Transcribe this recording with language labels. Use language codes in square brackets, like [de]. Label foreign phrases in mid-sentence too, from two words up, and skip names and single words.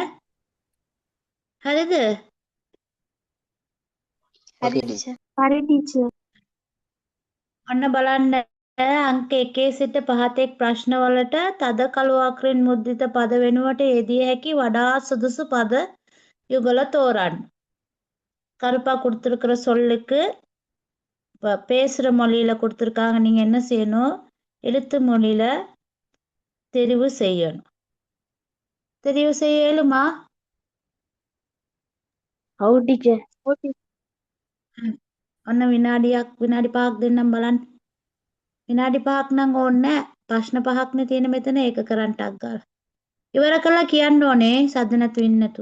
[si] හරිද? හරි ටීචර්. හරි ටීචර්. ඔන්න බලන්න අංක 1 සිට 5 තෙක් ප්‍රශ්නවලට තද කළු අකුරින් මුද්‍රිත පද වෙනුවට යෙදිය හැකි වඩාත් සුදුසු පද යුගල தோරන්න. [ta] கருப்பா கொடுத்துருக்கிற சொல்லுக்கு பேசுற மொழியில கொடுத்துருக்காங்க. நீங்க என்ன செய்யணும்? எழுத்து மொழியில தெரிவு செய்யணும். தெரிவு செய்ய இயலுமா? [si] ඔව් ටීචර්. ඔව් ටීචර්. ඔන්න විනාඩි 5ක් දෙන්නම් බලන්න. විනාඩි 5ක් නම් ඕනේ නැහැ. ප්‍රශ්න 5ක්නේ තියෙන මෙතන ඒක කරන්න ටක් ගාලා. ඉවර කළා කියන්න ඕනේ සද්ද නැතු ඉන්න නැතු.